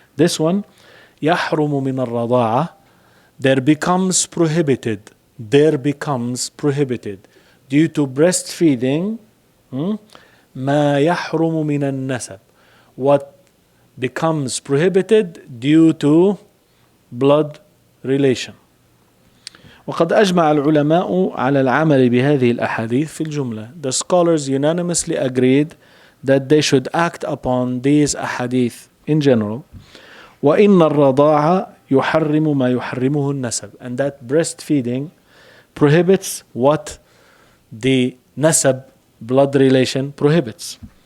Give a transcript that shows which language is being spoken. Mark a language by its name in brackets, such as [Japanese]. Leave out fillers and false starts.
[English] This one, [Arabic] يحرم من الرضاعة, [English] there becomes prohibited due to breastfeeding [Arabic] ما يحرم من النسب, [English] what becomes prohibited due to blood relation. [Arabic] وقد أجمع العلماء على العمل بهذه الأحاديث في الجملة. [English] The scholars unanimously agreed that they should act upon these ahadith in general. [Arabic] وإن الرضاعة يحرم ما يحرمه النسب, [English] and that breastfeeding prohibits what the nasab, blood relation, prohibits.